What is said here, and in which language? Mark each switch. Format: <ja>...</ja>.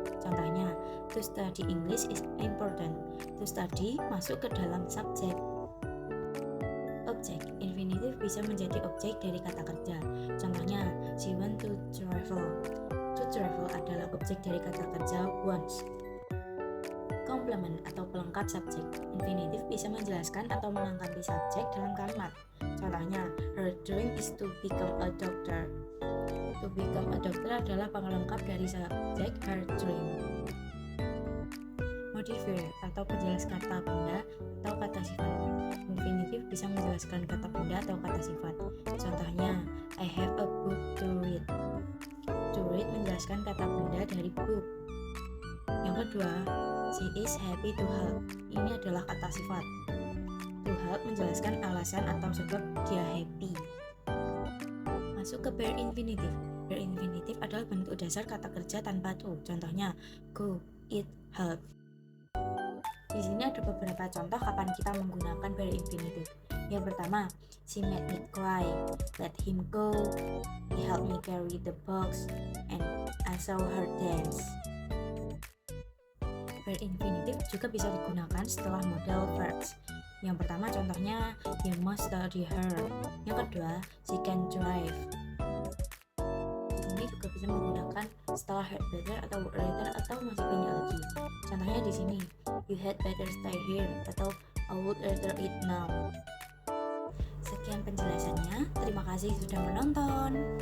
<en>Contohnya, to study English is important.</en> <id>To study masuk ke dalam subjek. Objek. Infinitive bisa menjadi objek dari kata kerja.</id> <en>Contohnya, she went to travel.</en> <id>To travel adalah objek dari kata kerja wants. Komplement atau pelengkap subjek. Infinitive bisa menjelaskan atau melengkapi subjek dalam kalimat.</id> <en>Contohnya, her dream is to become a doctor.</en> <id>To become a doctor adalah pengelengkap dari subjek her dream. Modifier atau penjelas kata benda atau kata sifat. Infinitive bisa menjelaskan kata benda atau kata sifat.</id> <en>Contohnya, I have a book to read. To read</en> <id>menjelaskan kata benda dari</id> <en>book.</en> <id>Yang kedua,</id> <en>she is happy to help.</en> <id>Ini adalah kata sifat. To help menjelaskan alasan atau sebab dia happy. Masuk ke bare infinitive. Bare infinitive adalah bentuk dasar kata kerja tanpa to. Contohnya, go, eat, help. Di sini ada beberapa contoh kapan kita menggunakan bare infinitive. Yang pertama,</id> <en>she made me cry, let him go, he helped me carry the box, and I saw her dance.</en> <id>Bare infinitive juga bisa digunakan setelah modal verbs. Yang pertama contohnya,</id> <en>you must study her. Yang kedua, she can drive.</en> <id>Di sini juga bisa menggunakan setelah had better atau would rather atau masih banyak lagi. Contohnya di sini,</id> <en>you had better stay here atau I would rather eat now.</en> <id>Sekian penjelasannya. Terima kasih sudah menonton.</id>